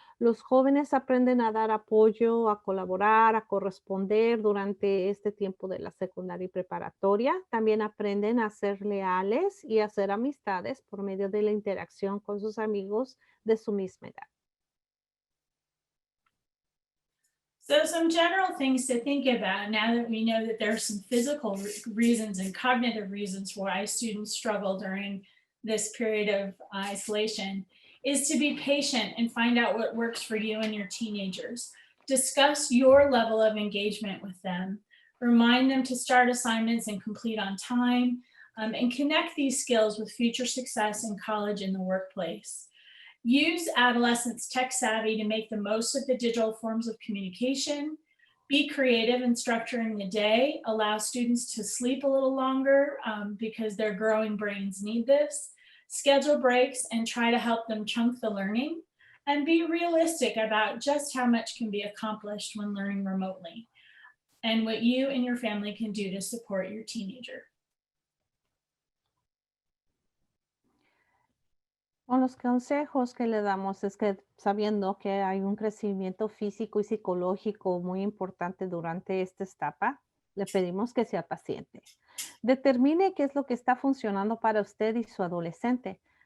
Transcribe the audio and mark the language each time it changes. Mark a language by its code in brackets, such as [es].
[es] Los jóvenes aprenden a dar apoyo, a colaborar, a corresponder durante este tiempo de la secundaria y preparatoria. También aprenden a ser leales y a hacer amistades por medio de la interacción con sus amigos de su misma edad. [en] So some general things to think about now that we know that there are some physical reasons and cognitive reasons why students struggle during this period of isolation is to be patient and find out what works for you and your teenagers. Discuss your level of engagement with them. Remind them to start assignments and complete on time, and connect these skills with future success in college and the workplace. Use adolescents' tech savvy to make the most of the digital forms of communication. Be creative in structuring the day. Allow students to sleep a little longer because their growing brains need this. Schedule breaks and try to help them chunk the learning. And be realistic about just how much can be accomplished when learning remotely and what you and your family can do to support your teenager. [es] Con los consejos que le damos es que sabiendo que hay un crecimiento físico y psicológico muy importante durante esta etapa, le pedimos que sea paciente. Determine qué es lo que está funcionando para usted y su adolescente.